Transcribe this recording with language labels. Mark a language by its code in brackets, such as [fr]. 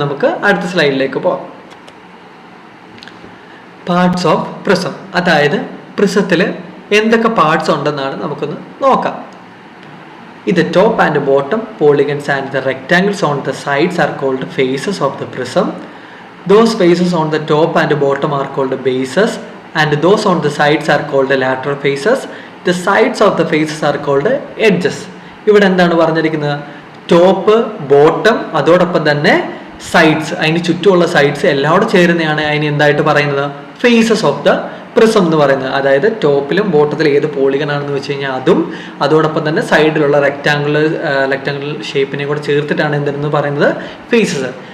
[ml] നമുക്ക് അടുത്ത സ്ലൈഡിലേക്ക് പോകാം. പാർട്സ് ഓഫ് പ്രിസം, അതായത് പ്രിസത്തിൽ എന്തൊക്കെ പാർട്സ് ഉണ്ടെന്നാണ് നമുക്കൊന്ന് നോക്കാം. [en] ഇത് top and bottom polygons and the rectangles on the sides are called faces of the prism. Those faces on the top and bottom are called bases, and those on the sides are called lateral faces. The sides of the faces are called edges. [ml] ഇവിടെ എന്താണ് പറഞ്ഞിരിക്കുന്നത്? Top, bottom, അതോടൊപ്പം തന്നെ sides, അതിന് ചുറ്റുമുള്ള sides എല്ലാം കൂടെ ചേരുന്നതാണ് അതിന് എന്തായിട്ട് പറയുന്നത്? ഫേസസ് ഓഫ് ദ പ്രിസം എന്ന് പറയുന്നത്. അതായത് ടോപ്പിലും ബോട്ടത്തിലും ഏത് പോളിഗൺ ആണെന്ന് വെച്ച് കഴിഞ്ഞാൽ അതും, അതോടൊപ്പം തന്നെ സൈഡിലുള്ള റെക്ടാങ്കുലർ ഷേപ്പിനെ കൂടെ ചേർത്തിട്ടാണ് എന്തെന്ന് പറയുന്നത്? ഫേസസ്.